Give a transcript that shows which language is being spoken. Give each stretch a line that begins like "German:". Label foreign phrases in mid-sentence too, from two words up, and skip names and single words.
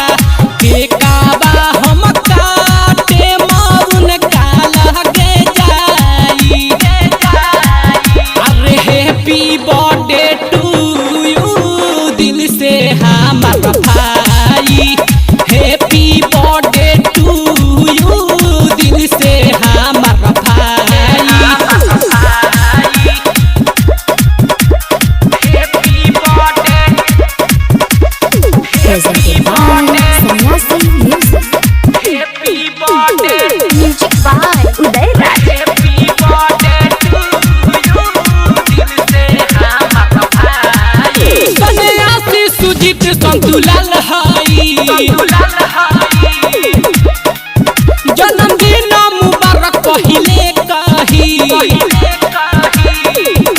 Bhojpuri: बेकाबा हम काटे मौन काला के जाई, अरे
English: happy birthday to you
Bhojpuri: दिल से हमारा भाई,
English: happy birthday to you
Bhojpuri: दिल से हमारा भाई,
English: happy birthday, Presented by Sannyasi Music. happy birthday, Music by Uday Raj. happy birthday to you
Bhojpuri: दिल से हमारा भाई। सन्यासी सुजीत संतुलाल हई, संतुलाल हई। जन्मदिन मुबारक पहिले कही, पहिले कही।